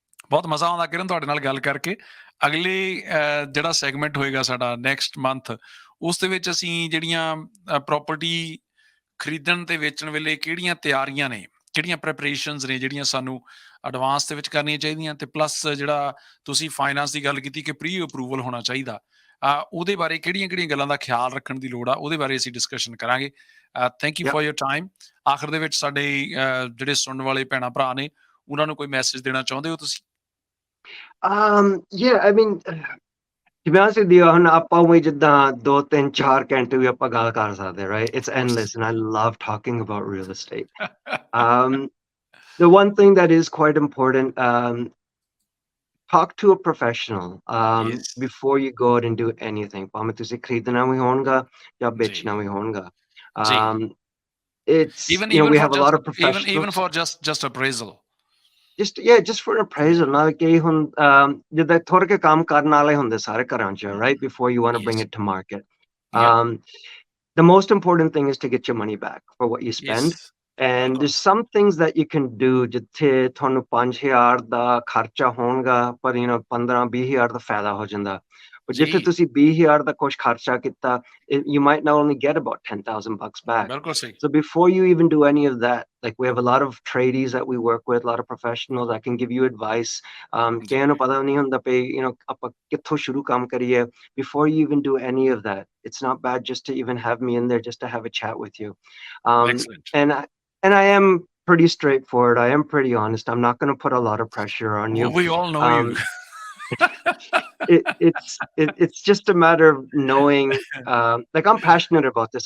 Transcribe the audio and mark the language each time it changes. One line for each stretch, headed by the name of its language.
Punjabi: ਬਹੁਤ ਮਜ਼ਾ ਆਉਂਦਾ ਕਿਰਨ ਤੁਹਾਡੇ ਨਾਲ ਗੱਲ ਕਰਕੇ। ਅਗਲੇ ਜਿਹੜਾ ਸੈਗਮੈਂਟ ਹੋਏਗਾ ਸਾਡਾ
English: next month,
Punjabi: ਉਸ ਦੇ ਵਿੱਚ ਅਸੀਂ ਜਿਹੜੀਆਂ ਪ੍ਰੋਪਰਟੀ ਖਰੀਦਣ ਤੇ ਵੇਚਣ ਵੇਲੇ ਕਿਹੜੀਆਂ ਤਿਆਰੀਆਂ ਨੇ, ਕਿਹੜੀਆਂ ਪ੍ਰੈਪਰੇਸ਼ਨਸ ਨੇ ਜਿਹੜੀਆਂ ਸਾਨੂੰ ਐਡਵਾਂਸ ਦੇ ਵਿੱਚ ਕਰਨੀਆਂ ਚਾਹੀਦੀਆਂ, ਤੇ ਪਲੱਸ ਜਿਹੜਾ ਤੁਸੀਂ ਫਾਈਨਾਂਸ ਦੀ ਗੱਲ ਕੀਤੀ ਕਿ ਪ੍ਰੀ ਅਪਰੂਵਲ ਹੋਣਾ ਚਾਹੀਦਾ, ਉਹਦੇ ਬਾਰੇ ਕਿਹੜੀਆਂ-ਕਿਹੜੀਆਂ ਗੱਲਾਂ ਦਾ ਖਿਆਲ ਰੱਖਣ ਦੀ ਲੋੜ ਆ, ਉਹਦੇ ਬਾਰੇ ਅਸੀਂ ਡਿਸਕਸ਼ਨ ਕਰਾਂਗੇ।
English: Thank you Yeah. For your time.
Punjabi: ਆਖਰ ਦੇ ਵਿੱਚ ਸਾਡੇ ਜਿਹੜੇ ਸੁਣਨ ਵਾਲੇ ਭੈਣਾਂ ਭਰਾ ਨੇ, ਉਹਨਾਂ ਨੂੰ ਕੋਈ ਮੈਸੇਜ ਦੇਣਾ ਚਾਹੁੰਦੇ ਹੋ ਤੁਸੀਂ?
English: Yeah, I mean, to be honest with you,
Punjabi: ਹੁਣ ਆਪਾਂ ਉਵੇਂ ਜਿੱਦਾਂ 2, 3, 4 ਘੰਟੇ ਵੀ ਆਪਾਂ ਗੱਲ ਕਰ ਸਕਦੇ, right?
English: It's Of course. endless, and I love talking about real estate. Um, the one thing that is quite important, talk to a professional Yes. before you go out and do anything.
Punjabi: ਭਾਵੇਂ ਤੁਸੀਂ ਖਰੀਦਣਾ ਵੀ ਹੋਣਗਾ ਜਾਂ ਜੀ, ਵੇਚਣਾ ਵੀ ਹੋਣਗਾ. ਜੀ।
English: It's, Even you know, even we for have a just lot of even professionals. for just appraisal. Just for appraisal,
Punjabi: ਨਾਲ ਕਿ ਹੁਣ ਜਿੱਦਾਂ ਥੋੜ੍ਹੇ ਕੇ ਕੰਮ ਕਰਨ ਵਾਲੇ ਹੁੰਦੇ ਸਾਰੇ ਘਰਾਂ 'ਚ, right?
English: Before you want to bring Yes. it to market. Yep. The most important thing is to get your money back for what you spend. Yes. And
Punjabi: ਬਿਲਕੁਲ
English: there's some things that you can do
Punjabi: ਜਿੱਥੇ ਤੁਹਾਨੂੰ 5,000 ਦਾ ਖਰਚਾ ਹੋਣਗਾ ਪਰ 15-20,000 ਦਾ ਫਾਇਦਾ ਹੋ ਜਾਂਦਾ। ਪਰ ਜਿੱਥੇ ਜੀ, ਤੁਸੀਂ 20,000 ਦਾ ਕੁਛ ਖਰਚਾ ਕੀਤਾ,
English: you might not only get about $10,000 back.
Punjabi: ਬਿਲਕੁਲ ਸਹੀ।
English: So before you even do any of that, like we have a lot of tradies that we work with, a lot of professionals that can give you advice.
Punjabi: ਜੀ, ਕਿਸੇ ਨੂੰ ਪਤਾ ਨਹੀਂ ਹੁੰਦਾ ਪਈ, ਆਪਾਂ ਕਿੱਥੋਂ ਸ਼ੁਰੂ ਕੰਮ ਕਰੀਏ.
English: Before you even do any of that, it's not bad just to even have me in there just to have a chat with you. excellent. And I am pretty straightforward. I am pretty honest. I'm not going to put a lot of pressure on you. We all know you. It's just a matter of knowing, like I'm passionate about this.